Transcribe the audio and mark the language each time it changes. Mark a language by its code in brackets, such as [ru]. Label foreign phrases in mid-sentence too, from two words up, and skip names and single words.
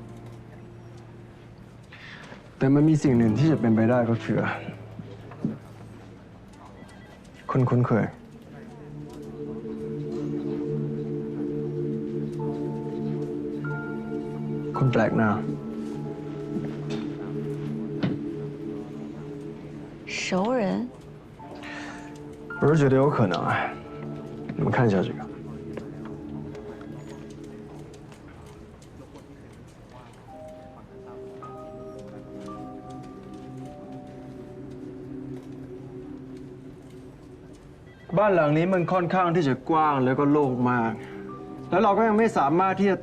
[th] แต่มันมีสิ่งหนึ่งที่จะเป็นไปได้ก็คือคนคุ้นเคยคนแปลกหน้า [zh] 熟人我是觉得有可能啊，你们看一下这个。 [th] บ้านหลังนี้มันค่อนข้างที่จะกว้างแล้วก็โล่งมาก แล้วเราก็ยังไม่สามารถที่จะ